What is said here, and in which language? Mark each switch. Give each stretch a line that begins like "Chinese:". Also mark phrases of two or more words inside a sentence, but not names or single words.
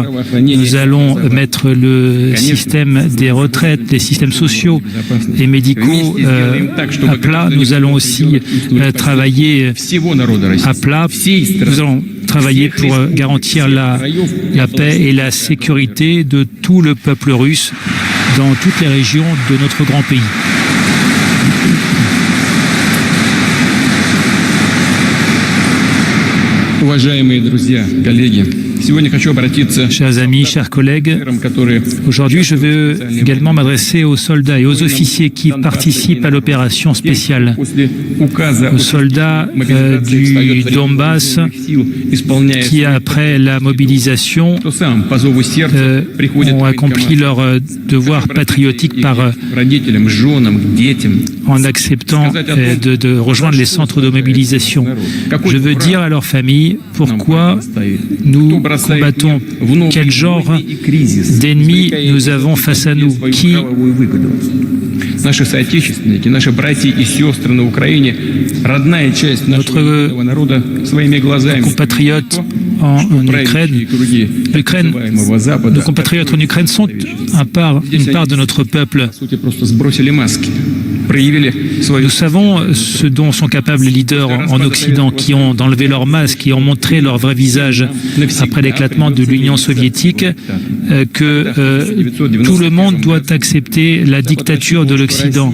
French: Nous allons mettre le système des retraites, les systèmes sociaux et médicaux à plat. Nous allons aussi travailler à plat. Nous allons travailler pour garantir la paix et la sécurité de tout le peuple russe dans toutes les régions de notre grand pays.
Russian: Уважаемые друзья, коллеги,
French: Chers amis, chers collègues, aujourd'hui je veux également m'adresser aux soldats et aux officiers qui participent à l'opération spéciale, aux soldats du Donbass qui, après la mobilisation, ont accompli leur devoir patriotique en acceptant de rejoindre les centres de mobilisation. Je veux dire à leurs familles, pourquoi nous combattons, quel genre d'ennemis nous avons face à nous, qui
Russian: Наши соотечественники, наши братья и сестры на Украине, родная часть нашего народа своими глазами.
French: Compatriotes en Ukraine, nos compatriotes en Ukraine sont une part de notre peuple. Nous savons ce dont sont capables les leaders en Occident, qui ont enlevé leur masque, qui ont montré leur vrai visage après l'éclatement de l'Union soviétique, que tout le monde doit accepter la dictature de l'Occident.